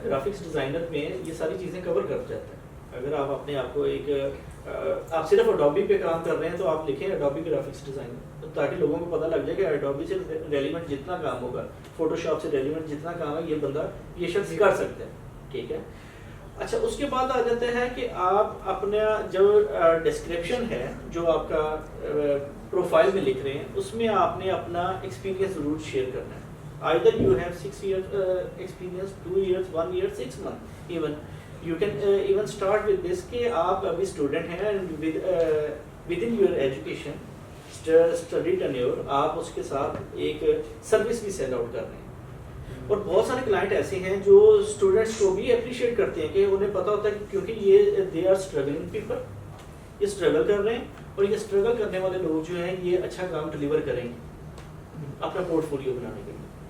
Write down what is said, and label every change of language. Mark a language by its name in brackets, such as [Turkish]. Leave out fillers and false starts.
[Urdu] Graphics designer میں یہ ساری چیزیں کور کر جاتا ہے. اگر آپ اپنے آپ کو ایک آپ صرف اڈوبی پہ کام کر رہے ہیں تو آپ لکھیں اڈوبی گرافکس ڈیزائنر, تاکہ لوگوں کو پتہ لگ جائے کہ اڈوبی سے ریلیونٹ جتنا کام ہوگا, فوٹو شاپ سے ریلیونٹ جتنا کام ہے یہ بندہ یہ شخص کر سکتا ہے, ٹھیک ہے. اچھا اس کے بعد آ جاتا ہے کہ آپ اپنا جو ڈسکرپشن ہے جو آپ کا پروفائل میں لکھ رہے ہیں اس میں آپ نے اپنا ایکسپیرینس ضرور شیئر کرنا ہے. [English] Either you have 6 years experience, 2 years, 1 year, 6 months even. You can even start with this [Urdu] کہ آپ ابھی اسٹوڈنٹ ہیں [English] and within your education study tenure [Urdu] آپ اس کے ساتھ ایک سروس بھی سیل آؤٹ کر رہے ہیں. اور بہت سارے کلائنٹ ایسے ہیں جو اسٹوڈنٹس کو بھی اپریشیٹ کرتے ہیں کہ انہیں پتہ ہوتا ہے کہ کیونکہ یہ [English] they are struggling people, [Urdu] یہ اسٹرگل کر رہے ہیں اور یہ اسٹرگل کرنے والے لوگ جو ہیں یہ اچھا کام ڈلیور کریں گے اپنا پورٹ فولیو بنانے کے لیے.